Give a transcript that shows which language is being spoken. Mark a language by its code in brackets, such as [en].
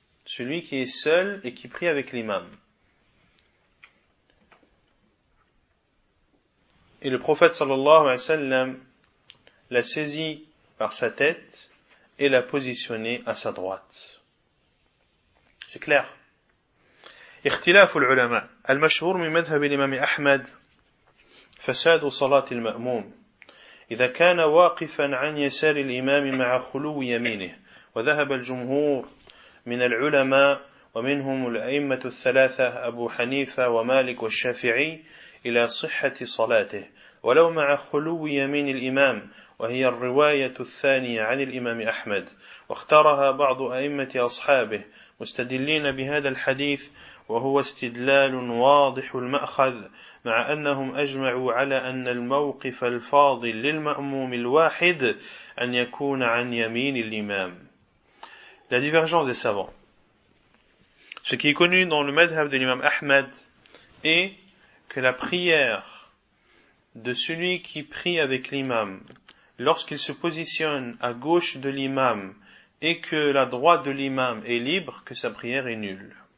[fr] Celui qui est seul et qui prie avec l'imam. Et le prophète sallallahu alayhi wa sallam l'a saisi par sa tête et l'a positionné à sa droite. C'est clair. [ar] اختلاف العلماء المشهور من مذهب الإمام أحمد فساد صلاة المأموم إذا كان واقفا عن يسار الإمام مع خلو يمينه وذهب الجمهور من العلماء ومنهم الأئمة الثلاثة أبو حنيفة ومالك والشافعي إلى صحة صلاته ولو مع خلو يمين الإمام وهي الرواية الثانية عن الإمام أحمد واختارها بعض أئمة أصحابه مستدلين بهذا الحديث وهو استدلال واضح المأخذ مع أنهم أجمعوا على أن الموقف الفاضل للمأموم الواحد أن يكون عن يمين الإمام. [fr] La divergence des savants. Ce qui est connu dans le madhhab de l'imam Ahmed est que la prière de celui qui prie avec l'imam lorsqu'il se positionne à gauche de l'imam et que la droite de l'imam est libre, que sa prière est nulle.